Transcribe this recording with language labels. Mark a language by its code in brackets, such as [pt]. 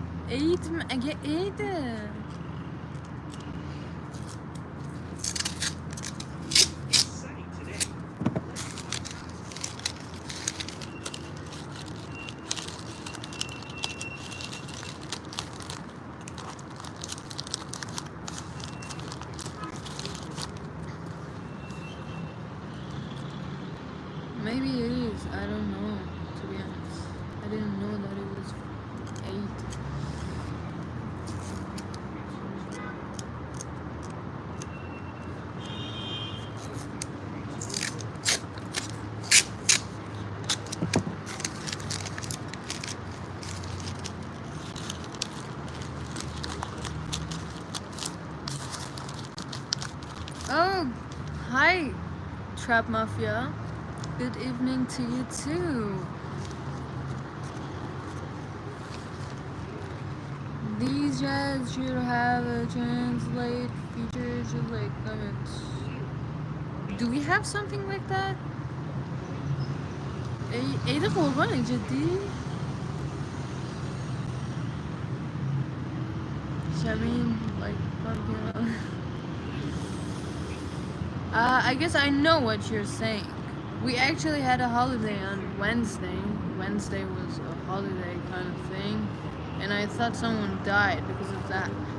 [fa] عید مگه عیده؟ [en] Maybe it is. I don't know. To be honest, I didn't know that it was 8. Oh, hi, Trap Mafia. Good evening to you too. These jazz should have a translate feature to like comments. Do we have something like that? [fa] عید قربان جدی؟ Shamin, [en] like fucking. I guess I know what you're saying. We actually had a holiday on Wednesday. Wednesday was a holiday kind of thing. And I thought someone died because of that.